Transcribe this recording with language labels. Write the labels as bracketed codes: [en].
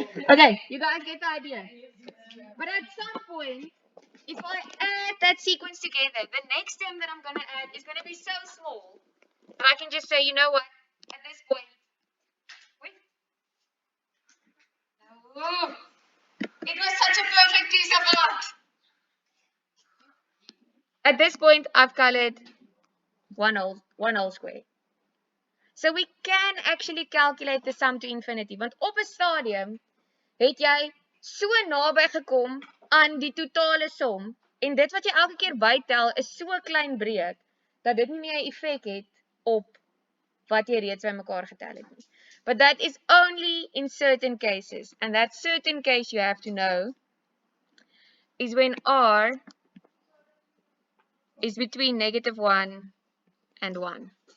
[en] Okay, you guys get the idea. But at some point, if I add that sequence together, the next term that I'm going to add is going to be so small that I can just say, you know what, at this point, wait, no, it was such a perfect piece of art. At this point, I've colored one whole square. So we can actually calculate the sum to infinity. [af] Want op 'n stadium het jy so naby gekom aan die totale som en dit wat jy elke keer bytel is so klein breek dat dit nie meer 'n effek het op wat jy reeds bymekaar getel het nie. [en] But that is only in certain cases, and that certain case you have to know is when r is between -1 and 1.